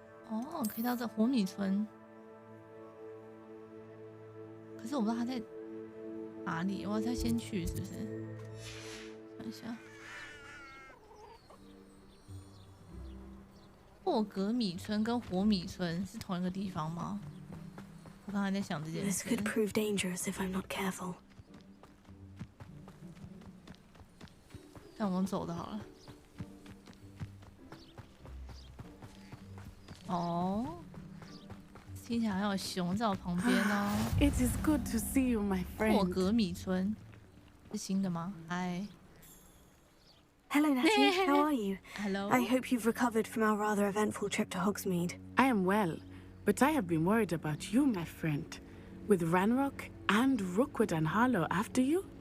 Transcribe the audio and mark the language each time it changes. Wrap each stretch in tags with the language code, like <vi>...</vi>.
<zh>哦，可以到这火米村，可是我不知道他在哪里，我要再先去，是不是？看一下，霍格米村跟火米村是同一个地方吗？我刚才在想这件事。</zh> <en>This could prove dangerous if I'm not careful.</en> <zh>但我们走的好了。哦，听起来好像有熊在我旁边哦。</zh> <en>It is good to see you, my friend.</en> <zh>霍格米村是新的吗？嗨。</zh> <en>Hello, Natty. How are you? Hello. I hope you've recovered from our rather eventful trip to Hogsmeade. I am well, but I have been worried about you, my friend. With Ranrock and Rookwood and Harlow after you?</en>